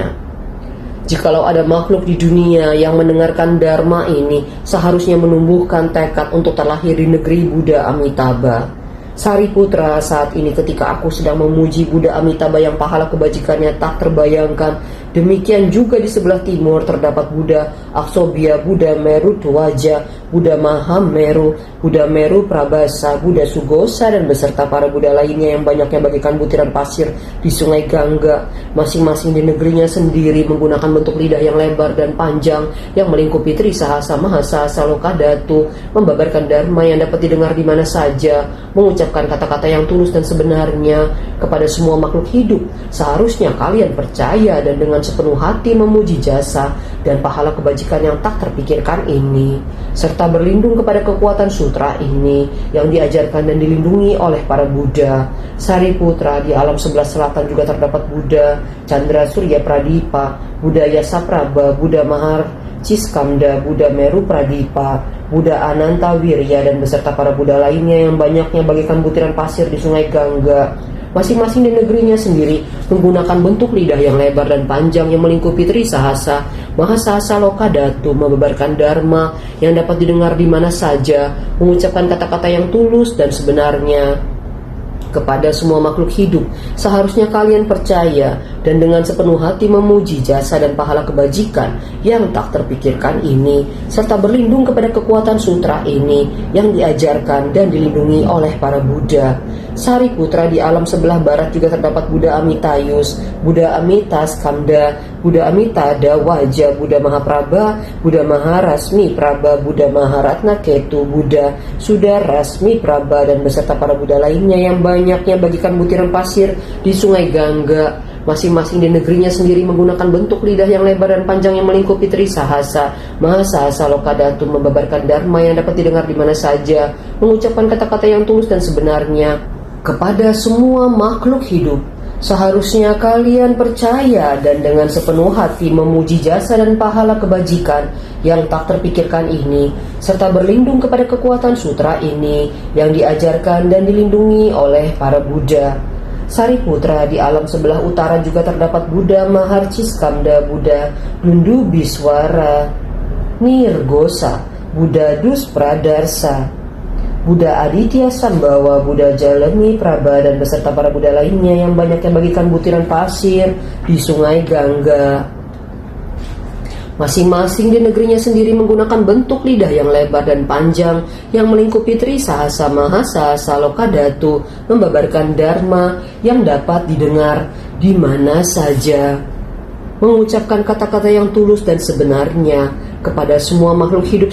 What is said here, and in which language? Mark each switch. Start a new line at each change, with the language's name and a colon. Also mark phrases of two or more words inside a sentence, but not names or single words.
Indonesian: Jikalau ada makhluk di dunia yang mendengarkan Dharma ini, seharusnya menumbuhkan tekad untuk terlahir di negeri Buddha Amitabha. Sariputra, saat ini ketika aku sedang memuji Buddha Amitabha yang pahala kebajikannya tak terbayangkan, demikian juga di sebelah timur terdapat Buddha Aksobhya, Buddha Meru Twaja, Buddha Mahameru, Buddha Meru Prabhasa, Buddha Sugosa, dan beserta para Buddha lainnya yang banyaknya bagaikan butiran pasir di sungai Gangga, masing-masing di negerinya sendiri menggunakan bentuk lidah yang lebar dan panjang yang melingkupi Trisahasa Mahasasa Lokadatu, membabarkan dharma yang dapat didengar di mana saja, mengucapkan kata-kata yang tulus dan sebenarnya kepada semua makhluk hidup. Seharusnya kalian percaya dan dengan sepenuh hati memuji jasa dan pahala kebajikan yang tak terpikirkan ini, serta berlindung kepada kekuatan sutra ini yang diajarkan dan dilindungi oleh para Buddha. Sariputra, di alam sebelah selatan juga terdapat Buddha Chandra Surya Pradipa, Buddha Yasaprabha, Buddha Mahar Ciskamda, Buddha Meru Pradipa, Buddha Ananta Wirya, dan beserta para Buddha lainnya yang banyaknya bagaikan butiran pasir di sungai Gangga, masing-masing di negerinya sendiri menggunakan bentuk lidah yang lebar dan panjang yang melingkupi Trisahasa Mahasasa Lokadatu, membabarkan dharma yang dapat didengar di mana saja, mengucapkan kata-kata yang tulus dan sebenarnya kepada semua makhluk hidup. Seharusnya kalian percaya dan dengan sepenuh hati memuji jasa dan pahala kebajikan yang tak terpikirkan ini, serta berlindung kepada kekuatan sutra ini yang diajarkan dan dilindungi oleh para Buddha. Sariputra, di alam sebelah barat juga terdapat Buddha Amitayus, Buddha Amitaskamda, Buddha Amitada Waja, Buddha Mahaprabha, Buddha Maharasmi Prabha, Buddha Maharatna Ketu, Buddha Sudarasmi Prabha, dan beserta para Buddha lainnya yang banyaknya bagikan butiran pasir di sungai Gangga, masing-masing di negerinya sendiri menggunakan bentuk lidah yang lebar dan panjang yang melingkupi Trisahasa Mahasasa Lokadatu, membabarkan dharma yang dapat didengar di mana saja, mengucapkan kata-kata yang tulus dan sebenarnya kepada semua makhluk hidup. Seharusnya kalian percaya dan dengan sepenuh hati memuji jasa dan pahala kebajikan yang tak terpikirkan ini, serta berlindung kepada kekuatan sutra ini yang diajarkan dan dilindungi oleh para Buddha. Sariputra, di alam sebelah utara juga terdapat Buddha Maharciskamda, Buddha Dundubiswara Nirgosa, Buddha Duspradarsa, Buddha Aditya Sambawa, Buddha Jalemi Prabha, dan beserta para Buddha lainnya yang banyaknya bagikan butiran pasir di sungai Gangga, masing-masing di negerinya sendiri menggunakan bentuk lidah yang lebar dan panjang yang melingkupi Trisahasa Mahasasa Lokadatu, membabarkan dharma yang dapat didengar di mana saja, mengucapkan kata-kata yang tulus dan sebenarnya kepada semua makhluk hidup.